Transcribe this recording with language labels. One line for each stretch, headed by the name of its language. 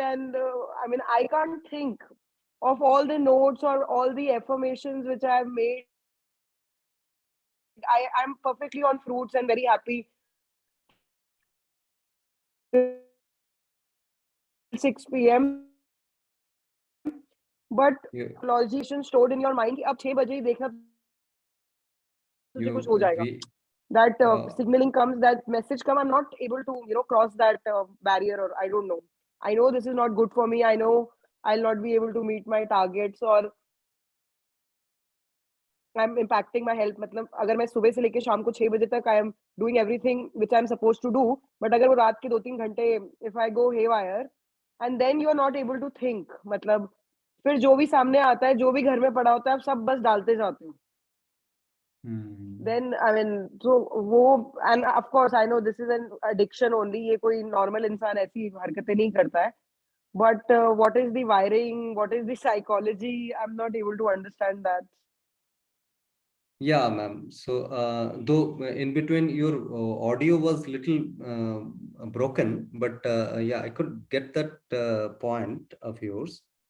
English: And I can't think of all the notes or all the affirmations which I have made. I'm perfectly on fruits and very happy till 6 p.m. But You, logician stored in your mind
Hindi: कि अब 6 बजे ही देखना तुझे कुछ हो
English: you,
Hindi: जाएगा.
English: we, That uh, signaling comes, that message come. I'm not able to, cross that barrier, or I don't know. I know this is not good for me. I know I'll not be able to meet my targets, or I'm impacting my health.
Hindi: मतलब अगर मैं सुबह से लेके शाम को 6 बजे तक
English: I am doing everything which I'm supposed to do,
Hindi: but अगर वो रात के 2-3 घंटे
English: if I go haywire, and then you are not able to think,
Hindi: मतलब फिर जो भी सामने आता है, जो भी घर में पड़ा होता है, आप सब बस डालते जाते हो.
English: Then so वो, and of course I know this is an addiction only.
Hindi: ये कोई normal इंसान ऐसी हरकतें नहीं करता है.
English: But what is the wiring? What is the psychology? I'm not able to understand that. yeah, ma'am. So, though in between your audio was little broken, but yeah, I could get that point of yours.